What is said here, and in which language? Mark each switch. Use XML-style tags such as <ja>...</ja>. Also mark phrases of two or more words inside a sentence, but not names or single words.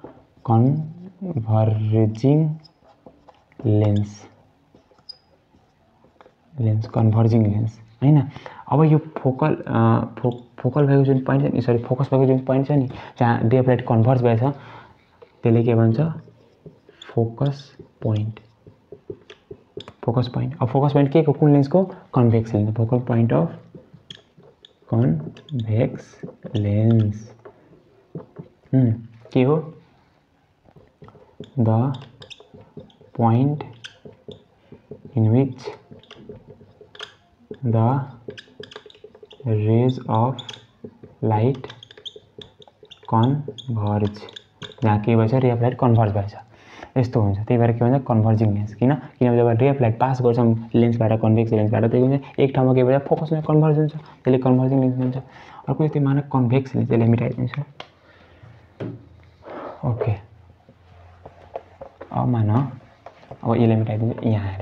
<en>converging converging lens</en> <ne>हैन अब यो फोकल भएको जुन पोइन्ट छ नि</ne> <en>sorry focus</en> <ne>भएको जुन पोइन्ट छ नि जहाँ</ne> <en>ray of light converge</en> <ne>भएछ त्यसले के भन्छ</ne> <en>focus point focus point. अब focus point</en> <ne>के को कुन लेन्सको</ne> <en>convex lens focus point of convex lens</en> <ne>के हो</ne> <en>the point in which the rays of light converge,</en> <ne>जहाँ के भएछ</ne> <en>ray of light converge</en> <ne>भएछ यस्तो हुन्छ। त्यही भएर के भन्छ</ne> <en>converging lens.</en> <ne>किनभने जब</ne> <en>ray of light</en> <ne>पास गर्छौँ लेन्सबाट कन्भेक्स लेन्सबाट त्यही हुन्छ एक ठाउँमा के भन्छ फोकसमा कन्भर्ज हुन्छ, त्यसले</ne> <en>converging lens</en> <ne>भन्छ। अर्को यस्तै मानक</ne> <en>convex lens,</en> <ne>यसलाई मिटाइदिन्छु। ओके अब मान अब यसलाई मिटाइदिन्छु यहाँ आएर।</ne>